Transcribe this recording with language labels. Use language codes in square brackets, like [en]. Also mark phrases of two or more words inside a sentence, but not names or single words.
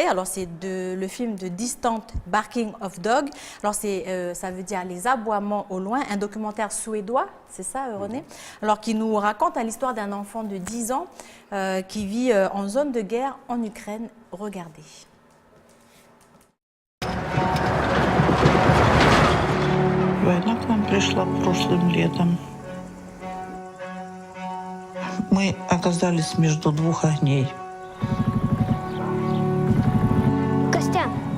[fr] Alors, c'est le film de Distant Barking of Dog. Alors, ça veut dire les aboiements au loin, un documentaire suédois, c'est ça, René? Alors, qui nous raconte l'histoire d'un enfant de 10 ans qui vit en zone de guerre en Ukraine. Regardez. [ru] Война к нам пришла прошлым летом. Мы оказались между 2 огней. Костян.